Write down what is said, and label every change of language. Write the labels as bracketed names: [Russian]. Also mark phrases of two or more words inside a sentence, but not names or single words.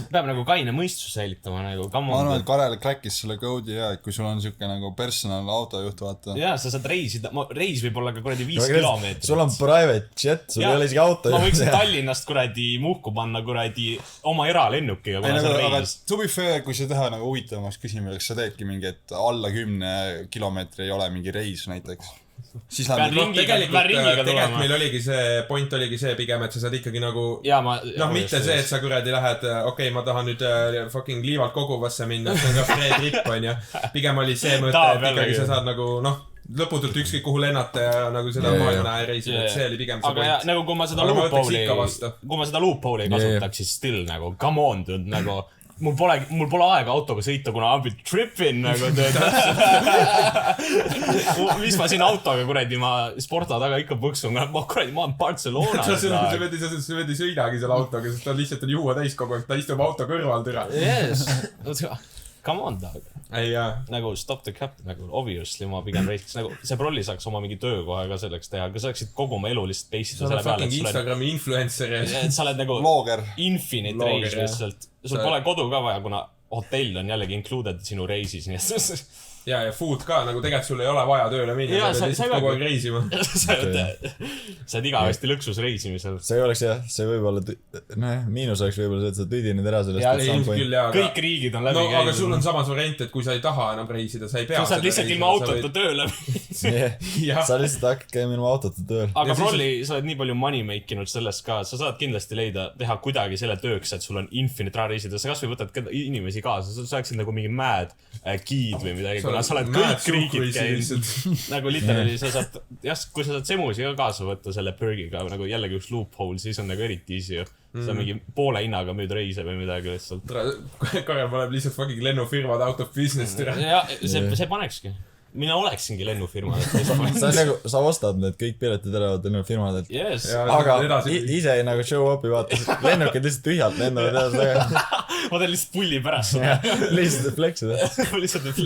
[Estonian] Peab nagu kaine mõistus säilitama nagu, [English] come on. [Estonian] Ma arvan, et Karel crackis selle code'i ja, et kui sul on siuke nagu personal autojuht, vaata. Jaa, sa saad reisida. Reis võib olla ka kuradi 5 kilomeetrit. Sul on [English] private jet, [Estonian] sul ei ole isegi auto. Ma võiksin Tallinnast kuradi muhku panna kuradi oma eralennukiga, kuna see on aga reis. [English] to be fair, [Estonian] kui sa teha nagu huvitavamaks küsimuseks, sa teedki mingi, et alla 10 kilomeetri ei ole mingi reis näiteks. Siis läheb tegelikult meil oligi see, point oligi see pigem, et sa saad ikkagi nagu mitte see, et sa kuradi lähed, okei, ma tahan nüüd fucking Liivalt Koguvasse minna, see on ka [English] free trip, [Estonian] on ju. Pigem oli see mõte, et ikkagi sa saad nagu, lõputult ükskõik kuhu lennata ja nagu seda maailma reisi, et see oli pigem see point. Aga nagu kui ma seda loophole'i kasutaks, siis still nagu, [English] come on, dude, [Estonian] nagu mul pole aega autoga sõita, kuna [English] I'll be tripping [Estonian] nagu mis ma siin autoga kuradi, ma sporta taga ikka põksun, ma olen Barcelonas. Sa pead ei sõidagi selle autoga, sest ta lihtsalt on juua täis kogu aeg, ta istub auto kõrval türa. [English] Yes, come on dog. [Estonian] Ei jaa. [English] Nagu stop the cap, [Estonian] nagu obviously ma pigem reiskiks, nagu see prolli saaks oma mingi töökoha ka selleks teha, aga sa saaksid kogu oma elu lihtsalt peisida selle peale. Sa oled fucking Instagrami influencer ja sa oled nagu Vlogger. Infinite reis lihtsalt. Sul pole kodu ka vaja, kuna hotell on jällegi included sinu reisis, nii et ja food ka, nagu tegelikult sul ei ole vaja tööle minna, sa pead lihtsalt kogu aeg reisima. Sa oled igavesti lõksus reisimisel. See oleks jah, see võib-olla, miinus oleks võib-olla see, et sa tüdinid ära sellest. Ja ilmselt küll, jaa. Kõik riigid on läbi käinud. Aga sul on samas variant, et kui sa ei taha enam reisida, sa ei pea sa saad lihtsalt ilma autota tööle. Sa lihtsalt hakkad käima ilma autota tööl. Aga prolli, sa oled nii palju [English] money make [Estonian] inud sellest ka, sa saad kindlasti teha kuidagi selle tööks, et sul on infinite raha reisida. Sa kas või võtad inimesi kaasa, sa saaksid nagu mingi mad giid või midagi, kuna sa oled kõik riigid käinud. Nagu literally sa saad, kui sa saad semusi ka kaasa võtta selle pergiga, nagu jällegi üks loophole, siis on nagu eriti easy ju. Sa mingi poole hinnaga müüd reise või midagi lihtsalt. Karel paneb lihtsalt fucking lennufirmad [English] out of business. [Estonian] Ja see panekski. Mina oleksingi lennufirmad. Sa ostad need kõik piletid ära lennufirmadelt. Yes. Aga ise nagu [English] show up'i [Estonian] vaatas, lennukid lihtsalt tühjalt lendavad edasi. Ma teen lihtsalt pulli pärast. Lihtsalt flexida.